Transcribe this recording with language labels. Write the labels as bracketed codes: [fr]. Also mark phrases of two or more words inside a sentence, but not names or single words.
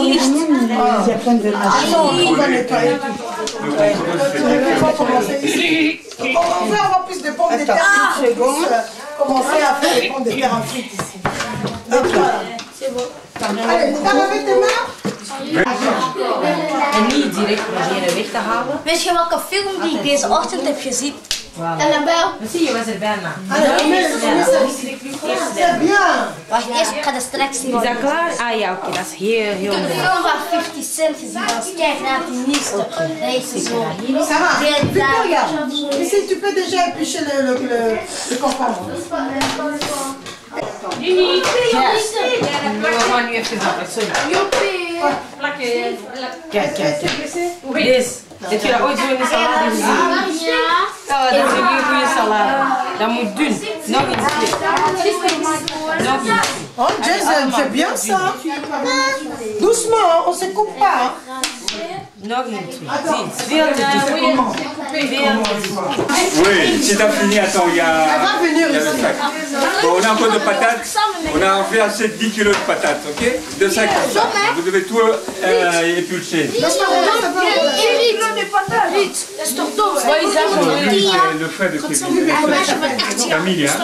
[fr] Il y a plein de machines. On va nettoyer tout. On va commencer ici. On veut avoir plus de pommes de terre. Une seconde. Commencer à faire des pommes de terre en frites ici. Hop là. C'est bon. Allez, t'as lavé tes mains? [nl] En niet direct proberen weg te halen. Weet je welke film die ik deze ochtend heb gezien? [fr] Voilà. Annabelle. [nl] Dan zie je, was er bijna. [fr] Allez, on met C'est bien. [nl] Wacht, eerst ik ga de straks zien. Is dat klaar? Ah ja, oké, dat is heel Ik heb mooi. een film van 50 Cent gezien, dat is kijk naar het nieuwste. Dat is zo. [fr] Ça va. Victoria, ici tu peux déjà éplucher le concombre. [nl] We gaan nu even zappen, sorry. Kijk, kijk, kijk. Deze. Heb je dat ooit zo in de salade gezien? Oh, dat is een hele goede salade. Dat moet dun. Nog iets meer. Nog iets. Oh Jason, [fr] c'est bien ça. Doucement, on se coupe pas. [nl] Nog iets. Veel te dun. [fr] Oui, si t'as fini, attends, il y a le sac. Bon, on a encore de patates. On a fait assez 10 kilos de patates, ok? 2 sacs comme ça. Vous devez tout épulcher. Le frais de Camille, hein?